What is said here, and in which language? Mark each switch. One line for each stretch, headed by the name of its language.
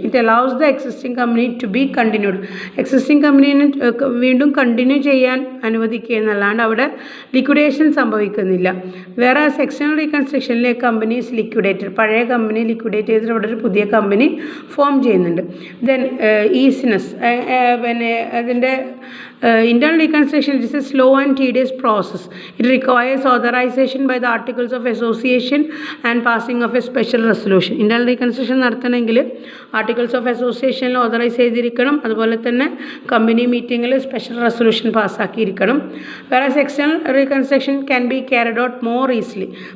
English: It allows the existing company to be continued.
Malayalam: Existing കമ്പനീനെ വീണ്ടും continue ചെയ്യാൻ അനുവദിക്കുക എന്നല്ലാണ്ട് അവിടെ ലിക്വിഡേഷൻ സംഭവിക്കുന്നില്ല. വേറെ എക്സ്റ്റേണൽ റീകൺസ്ട്രക്ഷനിലെ കമ്പനി ഈസ് ലിക്വിഡേറ്റഡ്. പഴയ കമ്പനി ലിക്വിഡേറ്റ് ചെയ്തിട്ട് അവിടെ ഒരു പുതിയ കമ്പനി ഫോം ചെയ്യുന്നുണ്ട്.
English: then easiness,
Malayalam: പിന്നെ അതിൻ്റെ
English: internal reconstruction is a slow and tedious process. It requires authorization by the articles of association and passing of a special resolution.
Malayalam: Internal reconstruction നടത്തണമെങ്കിൽ articles of അസോസിയേഷനിൽ authorise ചെയ്തിരിക്കണം, അതുപോലെ തന്നെ company മീറ്റിങ്ങിൽ special resolution പാസ്സാക്കിയിരിക്കണം.
English: വേറെ external reconstruction can be carried out more easily.